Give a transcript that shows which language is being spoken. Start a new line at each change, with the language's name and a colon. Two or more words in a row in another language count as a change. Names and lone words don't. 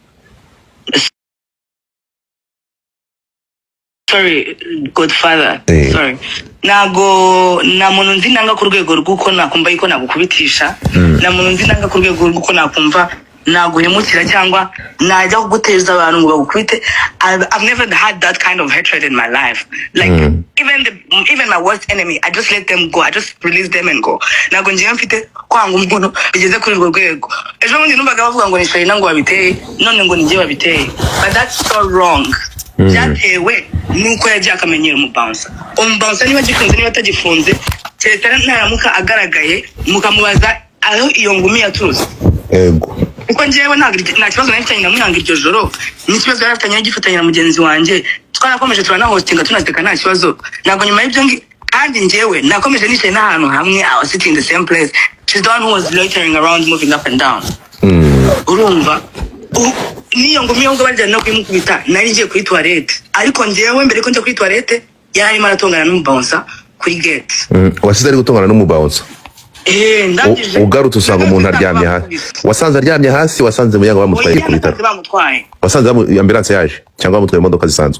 Kinyarwanda: sorry Godfather sorry ntabwo na muntu nzi nanga ku rwego rw'uko nakumva yuko nagukubitisha na muntu nzi nanga ku rwego rw'uko nakumva naguhemukira cyangwa najya kuguteza abantu ngo bagukubite.
English: I've never had that kind of hatred in my life. Like even my worst enemy, I just let them go. I just release them and go.
Kinyarwanda: Ntabwo ngiye mfite kwanga umuntu bigeze kuri urwo rwego. Ejo bundi numvaga bavuga ngo nishoye nango babiteye none ngo ngiye babiteye.
English: But that's so wrong.
Kinyarwanda: Byatewe nuko yagiye akamenyera umubouncer. Umubouncer niba gifunze niba atagifunze cyetara ntaramuka agaragaye mukamubaza aho iyo ngumi yaturutse. Ego. Uko njyewe nta kibazo nafitanye na Muyango iryo joro ni kibazo yarafitanye gifatanye na mugenzi wanjye twarakomeje turana hostinga tunateka nta kibazo ntabwo nyuma y'ibyo kandi njyewe nakomeje nicaye n'ahantu hamwe
English: I was sitting in the same place. She's the one who was loitering around moving up and down.
Kinyarwanda: Urumva niyo ngumi yo bajya no kwimukubita nari ngiye kuri toilette ariko njyewe mbere ko njya kuri toilette yari maratongana n'umubouncer kuri gate. Wasize ari gutongana n'umubouncer. Ndangije ugarutse usanga umuntu aryamye hasi wasanze aryamye hasi wasanze Muyango bamutwaye ku bitaro wasanze ambulance yaje cyangwa bamutwaye imodoka zisanzwe